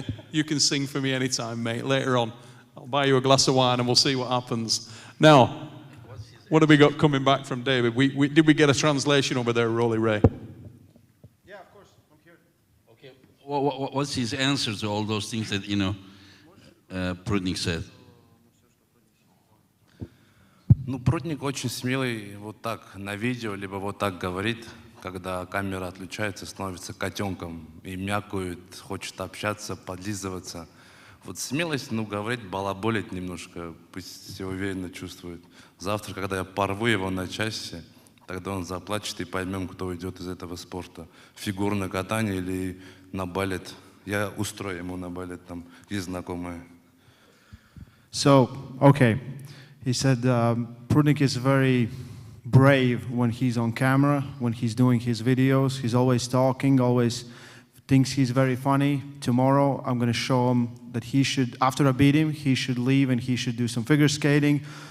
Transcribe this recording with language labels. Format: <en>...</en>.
<en>You can sing for me anytime, mate. Later on, I'll buy you a glass of wine and we'll see what happens. Now, what have we got coming back from David? Did we get a translation over there, Rolly Ray? Yeah, of course. I'm here. Okay. What's his answer to all those things that, Prudnik said?</en> <ru>Ну, Прудник очень смелый, вот так на видео, либо вот так говорит, когда камера отключается, становится котенком и мякает, хочет общаться, подлизываться. Вот смелость, говорит, балаболить немножко, пусть себя уверенно чувствует. Завтра, когда я порву его на части, тогда он заплачет и поймем, кто уйдет из этого спорта. Фигурное катание или на балет. Я устрою ему на балет, там есть знакомые.</ru> <en>So, okay. He said Prudnik is very brave when he's on camera, when he's doing his videos. He's always talking, always thinks he's very funny. Tomorrow, I'm going to show him that he should, after I beat him, he should leave and he should do some figure skating.</en>